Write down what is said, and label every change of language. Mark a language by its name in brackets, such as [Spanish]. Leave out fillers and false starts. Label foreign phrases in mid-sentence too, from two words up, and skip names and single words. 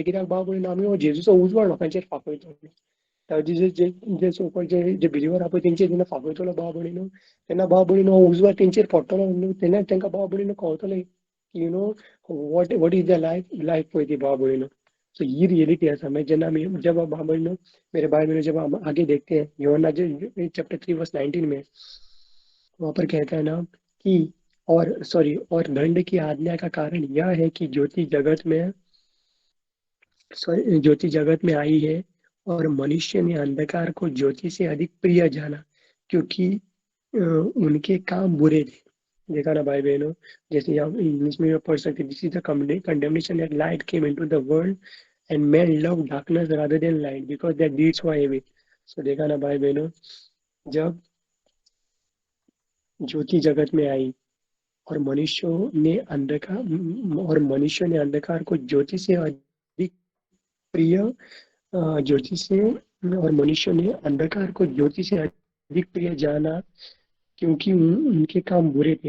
[Konkani] कित्याक भाव भयणीनो आमी हो जेजूचो उजवाड लोकांचेर पाफयतलो. जे [English] so called [Konkani] जे बिलीवर आहा पळय तेंचेर जेन्ना फाफयतलो भाव भयणीनो, तेन्ना भाव भयणीनो हो उजवाड तेंचेर पडटलो न्हू, तेन्ना तांकां भाव भयणीनो कळटलें की [English] what is the life [Konkani] पळय ती भाव भयणीनो. सो ही रियलिटी आसा. मागीर जेन्ना आमी [Hindi] जब भाव बहनों मेरे भाई बहनों जब हम आगे देखते हैं यूहन्ना चैप्टर 3 वर्स 19 में, वहां पर कहता है ना कि और दंड की आज्ञा का कारण यह है कि ज्योति जगत में आई है और मनुष्य ने अंधकार को ज्योति से अधिक प्रिय जाना, क्योंकि उनके काम बुरे थे। देखा ना भाई बहनों, जैसे आप इंग्लिश में पढ़ सकते, [English] This is the condemnation that light came into the world and men love darkness rather than light because their deeds were evil. [Hindi] So देखा ना भाई बहनों, जब ज्योति जगत में आई और मनुष्यों ने अंधकार को ज्योति से अधिक प्रिय ज्योति से और मनुष्य ने अंधकार को ज्योति से अधिक प्रिय जाना, क्योंकि उनके काम बुरे थे।